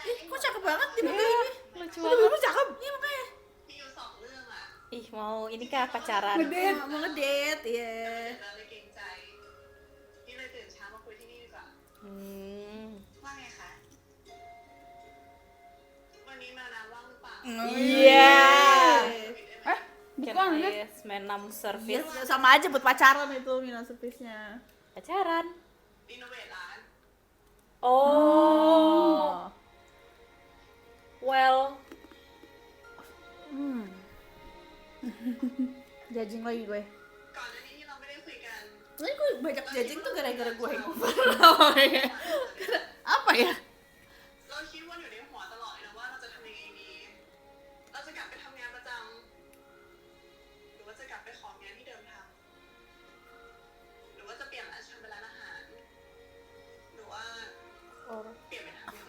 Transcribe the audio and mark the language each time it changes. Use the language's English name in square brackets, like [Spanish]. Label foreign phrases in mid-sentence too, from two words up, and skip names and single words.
[Indonesian] Ih, kok cakep banget di buku Iya, ini. lucu Aduh, banget. lu cakep. Iya makanya. [Thai] มีอยู่สองเรื่องอ่ะ [Indonesian] Ih, mau ini kah pacaran? Ngedate. Mau ngedate, iya. [Thai] เราเลยเกรงใจพี่เลยตื่นเช้ามาคุยที่นี่ดีกว่า [Indonesian] Hmm. [Thai] ว่าไงคะ วันนี้มาน้ำว่างหรือเปล่า [Indonesian] Iya. Bukan, Can kan? I menam Iya, service sama aja buat pacaran itu minum servisnya. pacaran? [Thai] รีโนเวทร้าน [Indonesian] Oh. Well, Judging lagi gue. [Thai] ก่อนหน้านี้ที่เราไม่ได้คุยกัน [Indonesian] Ini gue banyak judging tuh gara-gara gue hangover namanya. Apa ya? [Thai] เราคิดวนอยู่ในหัวตลอดเลยนะว่าเราจะทำยังไงดี เราจะกลับไปทำงานประจำหรือว่าจะกลับไปของงานที่เดิมทำหรือว่าจะเปลี่ยนร้านทำเป็นร้านอาหาร หรือว่าเปลี่ยนไปทำอย่างอื่น